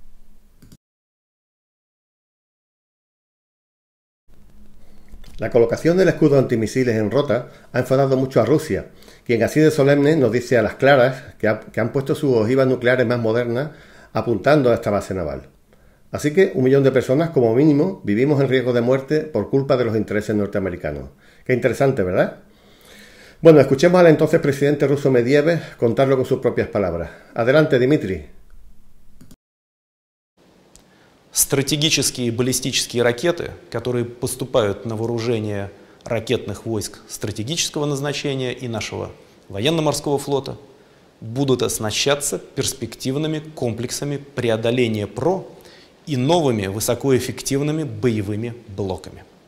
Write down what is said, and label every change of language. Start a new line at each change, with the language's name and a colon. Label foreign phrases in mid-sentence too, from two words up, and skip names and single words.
Spanish: La colocación del escudo antimisiles en Rota ha enfadado mucho a Rusia, quien así de solemne nos dice a las claras que han puesto sus ojivas nucleares más modernas apuntando a esta base naval. Así que 1 millón de personas, como mínimo, vivimos en riesgo de muerte por culpa de los intereses norteamericanos. Qué interesante, ¿verdad? Bueno, escuchemos al entonces presidente ruso Medvedev contarlo con sus propias palabras. Adelante, Dmitry.
Russian: Стратегические баллистические ракеты, которые поступают на вооружение ракетных войск стратегического назначения и нашего военно-морского флота, будут оснащаться перспективными комплексами преодоления ПРО и новыми высокоэффективными боевыми блоками.